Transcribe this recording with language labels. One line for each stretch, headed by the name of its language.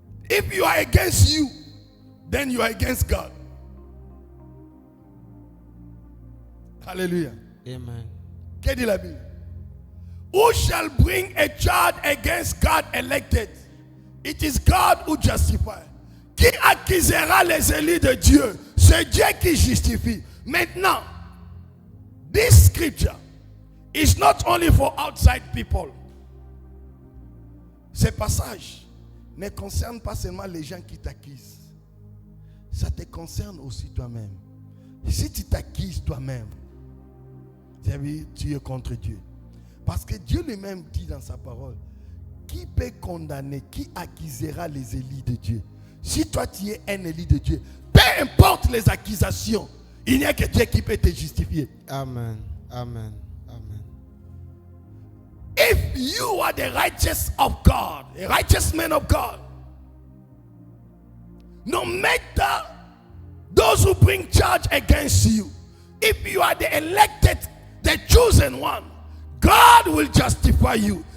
English: If you are against you, then you are against God. Alléluia. Amen.
French: Qu'est-ce dit la Bible?
English: Who shall bring a charge against God elected? It is God who justifies.
French: Qui accusera les élus de Dieu? C'est Dieu qui justifie. Maintenant,
English: this scripture is not only for outside people.
French: Ce passage ne concerne pas seulement les gens qui t'accusent. Ça te concerne aussi toi-même. Si tu t'accuses toi-même, tu es contre Dieu. Parce que Dieu lui-même dit dans sa parole, qui peut condamner, qui accusera les élus de Dieu? Si toi tu es un élu de Dieu, peu importe les accusations, il n'y a que Dieu qui peut te justifier. Amen. Amen. Amen.
English: If you are the righteous of God, a righteous man of God, no matter those who bring charge against you, if you are the elected, the chosen one, God will justify you.